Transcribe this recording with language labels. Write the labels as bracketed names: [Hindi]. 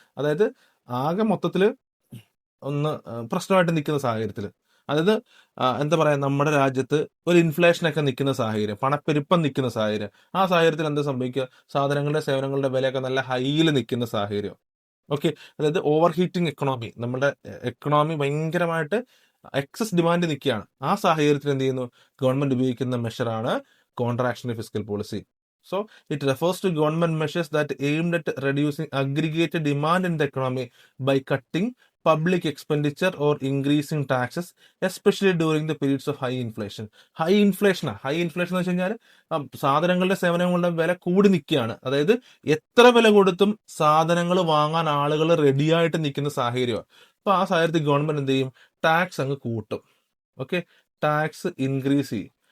[Malayalam] അതായത് ആകെ മൊത്തത്തിൽ ഒന്ന് പ്രശ്നമായിട്ട് നിൽക്കുന്ന സാഹചര്യത്തിൽ, അതായത് എന്താ പറയാ, നമ്മുടെ രാജ്യത്ത് ഒരു ഇൻഫ്ലേഷനൊക്കെ നിൽക്കുന്ന സാഹചര്യം, പണപ്പെരുപ്പം നിൽക്കുന്ന സാഹചര്യം, ആ സാഹചര്യത്തിൽ എന്താ സംഭവിക്കുക, സാധനങ്ങളുടെ സേവനങ്ങളുടെ വിലയൊക്കെ നല്ല ഹൈയിൽ നിൽക്കുന്ന സാഹചര്യം. ഓക്കെ, അതായത് ഓവർ ഹീറ്റിംഗ് എക്കണോമി, നമ്മുടെ എക്കണോമി ഭയങ്കരമായിട്ട് എക്സസ് ഡിമാൻഡ് നിൽക്കുകയാണ്. ആ സാഹചര്യത്തിൽ എന്ത് ചെയ്യുന്നു, ഗവൺമെന്റ് ഉപയോഗിക്കുന്ന മെഷറാണ് കോൺട്രാക്ഷണറി fiscal policy. [English] So it refers to government measures that aimed at reducing aggregated demand in the economy by cutting public expenditure or increasing taxes, especially during the periods of high inflation. [Malayalam] High inflation എന്ന് വെച്ച് കഴിഞ്ഞാൽ സാധനങ്ങളുടെ സേവനങ്ങളുടെ വില കൂടി നിൽക്കുകയാണ്. അതായത് എത്ര വില കൊടുത്തും സാധനങ്ങൾ വാങ്ങാൻ ആളുകൾ റെഡിയായിട്ട് നിൽക്കുന്ന സാഹചര്യമാണ്. അപ്പൊ ആ സാഹചര്യത്തിൽ ഗവൺമെന്റ് എന്ത് ചെയ്യും, ടാക്സ് അങ്ങ് കൂട്ടും. ഓക്കെ, ടാക്സ് ഇൻക്രീസ് ചെയ്യും.